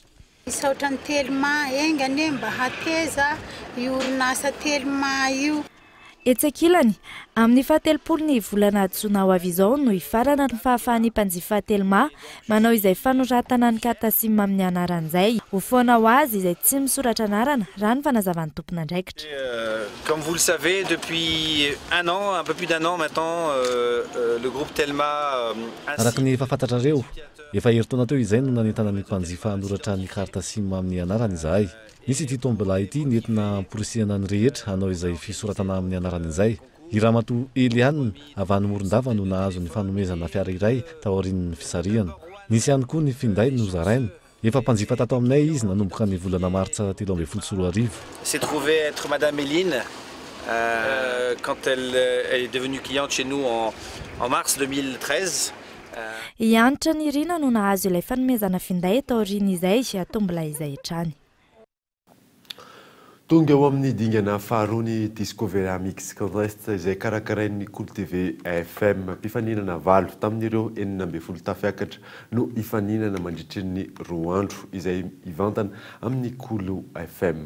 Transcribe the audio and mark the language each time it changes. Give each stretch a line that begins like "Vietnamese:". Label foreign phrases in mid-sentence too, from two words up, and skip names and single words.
Malagasy: Isaotra ny Telma engany mba hateza orinasa Telma io. Etsakilany amin'ny 17 volana Jona ho avy izao no hifarana ny fahafahan'ny mpanjifa Telma manao izay fanoratana ny
French: carte SIM
Malagasy: amin'ny anaran'izay ho foana ho azy izay tsy misoratra anarana raha ny fanazavan'ny tompon'andraikitra.
French: Comme vous le savez, depuis un peu plus d'un an maintenant, le groupe Telma
Malagasy: araka ny fahafantatrareo efa herintaona teo izay no nanentana ny mpanjifa hanoratra ny
French: carte SIM
Malagasy: amin'ny anarana izahay. Nisy ity tombola ity nentina amporisihana ny rehetra hanao izay fisoratana amin'ny anarana izay. I Ramatoa Eliane avy any Morondava no nahazo ny fanomezana fiara iray tao aorian'ny fisarihana. Nisy ihany koa ny finday no zaraina. Efa mpanjifa tato aminay izy nanomboka ny volana martsa 17
French: s'est trouvé être Madame Eline quand elle est devenue cliente chez nous en mars 2013.
Malagasy: Iantra ny Irina no nahazo ilay fanomezana finday tao aorian'izay tombola izay hatrany. Tonga ao amin'ny dingana faharoa ny Discovery Mix Contest izay karakarain'ny Cool TV FM mpifaninana valo tamin'ireo 12 tafiakatra no hifaninana mandritry ny 2 andro izay hivantana amin'ny Cool FM.